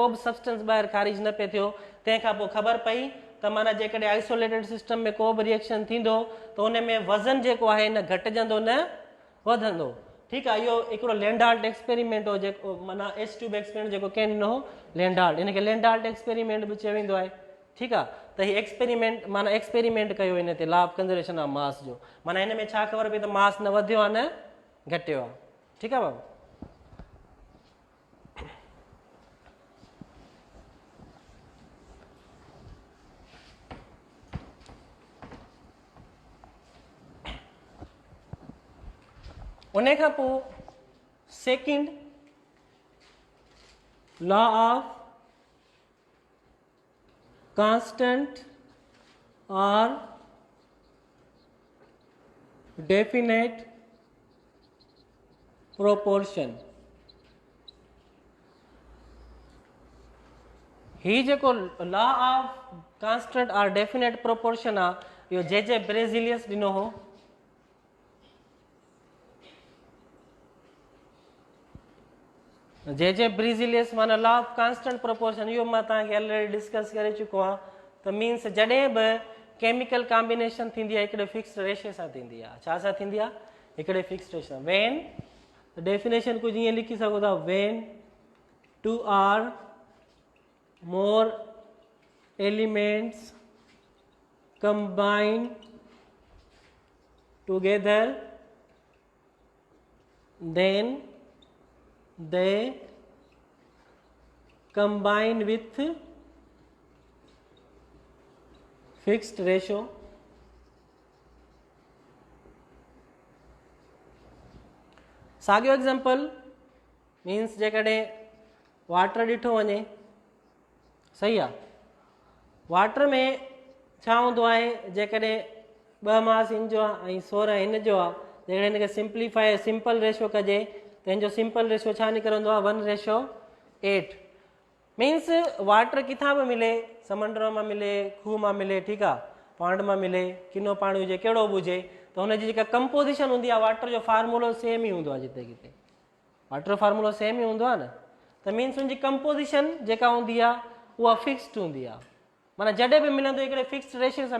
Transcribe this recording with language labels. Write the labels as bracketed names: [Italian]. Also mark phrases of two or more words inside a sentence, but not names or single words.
[Sindhi] बि सब्सटेंस ॿाहिरि ख़ारिज न पियो थियो तंहिंखां पोइ ख़बर पई त माना जेकॾहिं [English] isolated system [Sindhi] में को बि रिएक्शन थींदो त उन में वज़न जेको आहे न घटिजंदो न वधंदो ठीकु आहे इहो हिकिड़ो लेंडाल्ट एक्सपेरिमेंट हो जेको माना [English] H tube [Sindhi] एक्सपेरिमेंट जेको कंहिं ॾिनो हो लेंडाल्ट इनखे लेंडाल्ट एक्सपेरिमेंट बि चयो वेंदो आहे ठीकु आहे त हीउ एक्सपेरिमेंट माना एक्सपेरिमेंट कयो हिन ते [English] law of conservation of mass [Sindhi] जो माना हिन में छा ख़बर पई त मास न वधियो आहे न घटियो आहे ठीकु आहे बाबू उन खां पोइ [English] second law of constant and definite [Sindhi] प्रोपोर्शन ही जेको [English] law of constant and definite proportion [Sindhi] आहे इहो जे ब्रेजिलियस ॾिनो हो जे ब्रेजिलियस माना [English] law of constant proportion [Sindhi] इहो मां तव्हांखे [English] already discuss [Sindhi] करे चुको आहियां त मीन्स जॾहिं बि [English] chemical combination [Sindhi] थींदी आहे हिकिड़े [English] fix ratio [Sindhi] सां थींदी आहे छा सां थींदी आहे हिकिड़े [English] fix ratio when definition [Sindhi] कुझु ईअं लिखी सघो था [English] when two or more elements [Sindhi] combine [English] together then they combine with fixed ratio साॻियो एग्जाम्पल [Sindhi] मीन्स जेकॾहिं वाटर ॾिठो वञे सही आहे वाटर में छा हूंदो आहे जेकॾहिं 2 मास हिन जो आहे ऐं 16 हिन जो आहे जेकॾहिं हिनखे [English] simplify simple [Sindhi] रेशियो कजे त हिन जो [English] simple ratio [Sindhi] छा निकिरंदो आहे 1:8 मीन्स वाटर किथां बि मिले समुंड मां मिले खूह मां मिले ठीकु आहे पॉन्ड मां मिले किनो पाणी हुजे कहिड़ो बि हुजे त हुनजी जेका कंपोज़िशन हूंदी आहे वाटर जो फार्मूलो सेम ई हूंदो आहे जिते किथे वाटर जो फार्मूलो सेम ई हूंदो आहे न त मीन्स हुनजी कंपोज़िशन जेका हूंदी आहे उहा फिक्स्ड हूंदी आहे माना जॾहिं बि मिलंदो हिकिड़े [English] fixed ratio [Sindhi] सां